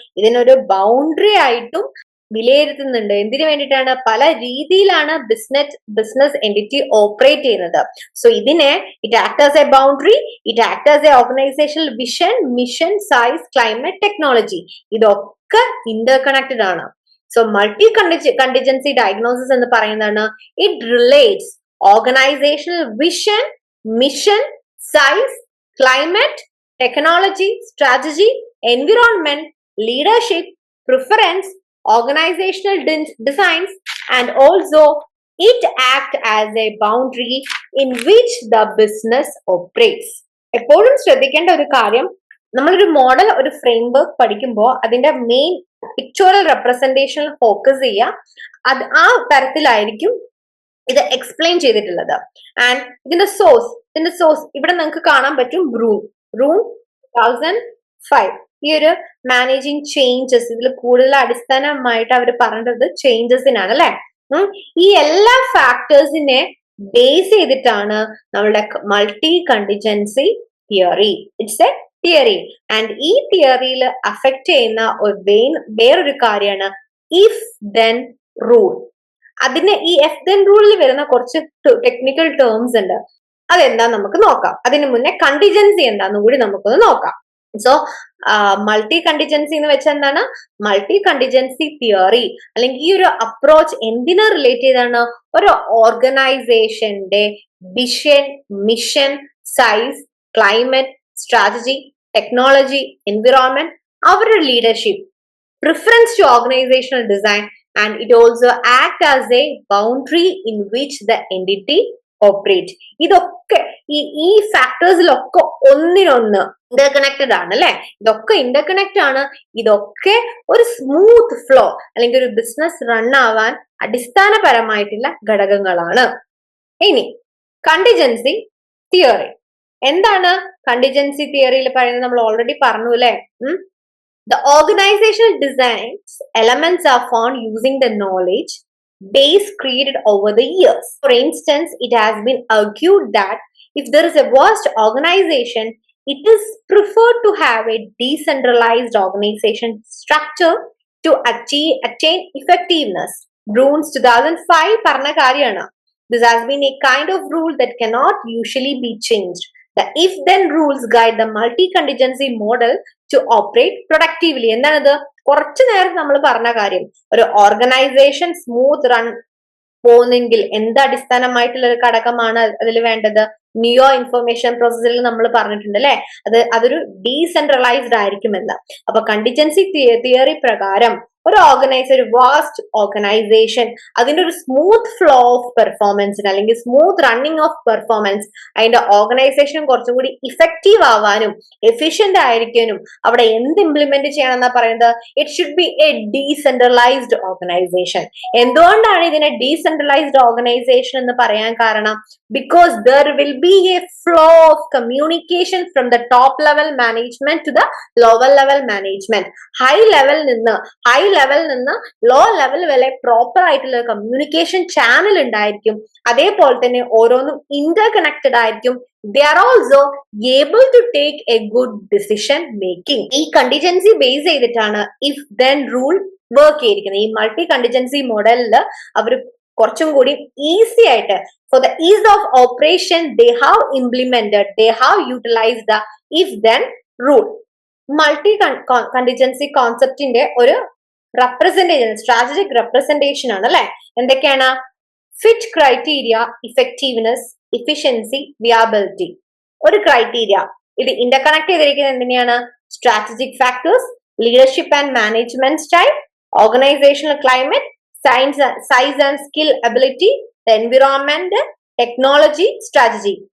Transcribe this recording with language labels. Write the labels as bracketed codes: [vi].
[ml] ഇതിനൊരു ബൗണ്ടറി ആയിട്ടും വിലയിരുത്തുന്നുണ്ട്. എന്തിനു വേണ്ടിയിട്ടാണ്? പല രീതിയിലാണ് ബിസിനസ് എൻറ്റിറ്റി ഓപ്പറേറ്റ് ചെയ്യുന്നത്. [en] so ഇതിനെ it act as a boundary, it act as a organisational vision, mission, size, climate, technology, [ml] ഇതൊക്കെ ഇന്റർകണക്റ്റഡ് ആണ്. [en] so multi contingency diagnosis [ml] എന്ന് പറയുന്നതാണ് [en] It relates organizational vision, mission, size, climate, technology, strategy, environment, leadership, preference, organizational designs, and also it act as a boundary in which the business operates. [ml] എപ്പോഴും ശ്രദ്ധിക്കേണ്ട ഒരു കാര്യം, നമ്മളൊരു model, ഒരു frame work പഠിക്കുമ്പോൾ അതിന്റെ മെയിൻ പിക്ചോറൽ റെപ്രസെന്റേഷൻ ഫോക്കസ് ചെയ്യുക. അത് ആ തരത്തിലായിരിക്കും ഇത് എക്സ്പ്ലെയിൻ ചെയ്തിട്ടുള്ളത്. ആൻഡ് ഇതിന്റെ സോഴ്സ് ഇവിടെ നിങ്ങൾക്ക് കാണാൻ പറ്റും. റൂം 2005, ഈ ഒരു മാനേജിങ് ചേഞ്ചസ്, ഇതിൽ കൂടുതൽ അടിസ്ഥാനമായിട്ട് അവർ പറഞ്ഞത് ചേഞ്ചസിനാണ് അല്ലെ? ഈ എല്ലാ ഫാക്ടേഴ്സിനെ ബേസ് ചെയ്തിട്ടാണ് നമ്മളുടെ multi contingency theory. [en] it's a theory, [ml] and ഈ തിയറിയിൽ അഫക്ട് ചെയ്യുന്ന വേറൊരു കാര്യമാണ് ഇഫ് ദെൻ റൂൾ. അതിന് ഈ എഫ് ദെൻ റൂളിൽ വരുന്ന കുറച്ച് ടെക്നിക്കൽ ടേംസ് ഉണ്ട്. അതെന്താ നമുക്ക് നോക്കാം. അതിന് മുന്നേ കണ്ടിജൻസി എന്താന്ന് കൂടി നമുക്കൊന്ന് നോക്കാം. സോ മൾട്ടി കണ്ടിജൻസി എന്ന് വെച്ചാൽ എന്താണ്? മൾട്ടി കണ്ടിജൻസി തിയറി അല്ലെങ്കിൽ ഈ ഒരു അപ്രോച്ച് എന്തിനെ റിലേറ്റ് ചെയ്താണ്? ഒരു ഓർഗനൈസേഷന്റെ vision, mission, size, climate, strategy, technology, environment, അവരുടെ leadership, [en] preference to organizational design, and it also act as a boundary in which the entity operate. [ml] ഇതൊക്കെ ഈ ഫാക്ടേഴ്സിലൊക്കെ ഒന്നിനൊന്ന് ഇന്റർകണക്റ്റഡ് ആണ് അല്ലെ? ഇതൊക്കെ ഇന്റർകണക്ട് ആണ്. ഇതൊക്കെ ഒരു സ്മൂത്ത് ഫ്ലോ അല്ലെങ്കിൽ ഒരു ബിസിനസ് റൺ ആവാൻ അടിസ്ഥാനപരമായിട്ടുള്ള ഘടകങ്ങളാണ്. ഇനി കണ്ടിജൻസി തിയറി എന്താണ്? കണ്ടിജൻസി തിയറിയിൽ പറയുന്നത് നമ്മൾ ഓൾറെഡി പറഞ്ഞു അല്ലെ? [en] The organizational designs elements are found using the knowledge base created over the years. For instance, it has been argued that if there is a vast organization, it is preferred to have a decentralized organization structure to attain effectiveness. [ml] Bruns 2005 പറഞ്ഞ കാര്യമാണ്. [en] This has been a kind of rule that cannot usually be changed. The if-then rules guide the multi-contingency model to operate productively. [ml] എന്താണത്? കുറച്ചു നേരം നമ്മൾ പറഞ്ഞ കാര്യം, ഒരു organisation smooth run പോകുന്നെങ്കിൽ എന്ത് അടിസ്ഥാനമായിട്ടുള്ള ഒരു ഘടകമാണ് അതിൽ വേണ്ടത്? നിയോ ഇൻഫർമേഷൻ പ്രോസസ്സിൽ നമ്മൾ പറഞ്ഞിട്ടുണ്ട് അല്ലെ, അതൊരു ഡീസെൻട്രലൈസ്ഡ് ആയിരിക്കുമെന്ന്. അപ്പൊ കണ്ടിജൻസി തിയറി പ്രകാരം ഒരു ഒരു വാസ്റ്റ് ഓർഗനൈസേഷൻ അതിന്റെ ഒരു സ്മൂത്ത് ഫ്ലോ ഓഫ് പെർഫോമൻസിന് അല്ലെങ്കിൽ സ്മൂത്ത് റണ്ണിങ് ഓഫ് പെർഫോമൻസ്, അതിന്റെ ഓർഗനൈസേഷൻ കുറച്ചും കൂടി ഇഫക്റ്റീവ് ആവാനും എഫിഷ്യന്റ് ആയിരിക്കാനും അവിടെ എന്ത് ഇംപ്ലിമെന്റ് ചെയ്യണം എന്നാ പറയുന്നത്? [en] It should be a decentralised organisation. [ml] എന്തുകൊണ്ടാണ് ഇതിനെ ഡീസെൻട്രലൈസ്ഡ് ഓർഗനൈസേഷൻ എന്ന് പറയാൻ കാരണം? [en] Because there will be a flow of communication from the top level management to the lower level management. [ml] High ലെവലിൽ നിന്ന് ലോ ലെവൽ വരെ പ്രോപ്പർ ആയിട്ടുള്ള കമ്മ്യൂണിക്കേഷൻ ചാനൽ ഉണ്ടായിരിക്കും. അതേപോലെ തന്നെ ഓരോന്നും ഇന്റർ കണക്റ്റഡ് ആയിരിക്കും. [en] they are also able to take a good decision making. [ml] ഈ കണ്ടിജൻസി ബേസ് ചെയ്തിട്ടാണ് ഇഫ് ദെൻ റൂൾ വർക്ക് ചെയ്തിരിക്കുന്നത്. ഈ മൾട്ടി കണ്ടിജൻസി മോഡലിൽ അവർ കുറച്ചും കൂടി ഈസി ആയിട്ട് [en] for the ease of operation they have implemented, they have utilized the if then rule. [ml] Multi contingency കോൺസെപ്റ്റിന്റെ ഒരു representation, strategic representation ആണ് അല്ലെ. എന്തൊക്കെയാണ്? Fit criteria, effectiveness, ഇഫിഷ്യൻസി, വിയാബിലിറ്റി. ഒരു ക്രൈറ്റീരിയ ഇത് ഇന്റർകണക്ട് ചെയ്തിരിക്കുന്നത് എന്തിനാണ്? Strategic factors, leadership and management style, organisational climate, size and skill ability, environment, technology, strategy.